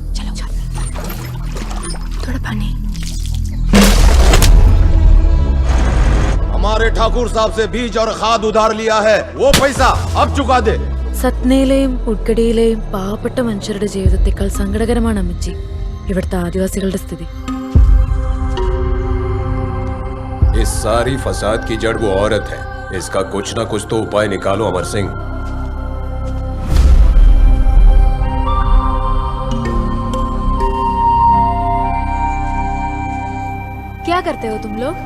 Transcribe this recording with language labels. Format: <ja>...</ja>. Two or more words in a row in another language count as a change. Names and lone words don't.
<hi>चलो थोड़ा पानी. हमारे ठाकुर साहब से बीज और खाद उधार लिया है, वो पैसा अब चुका दे.</hi> <ml>സത്നയിലെയും ഉൾക്കടിയിലെയും പാവപ്പെട്ട മനുഷ്യരുടെ ജീവിതത്തെക്കാൾ സങ്കടകരമാണ് അമ്മച്ചി ഇവിടുത്തെ ആദിവാസികളുടെ സ്ഥിതി.</ml> <hi>इस सारी फसाद की जड़ वो औरत है. इसका कुछ ना कुछ तो उपाय निकालो अमर सिंह. क्या करते हो तुम लोग?</hi>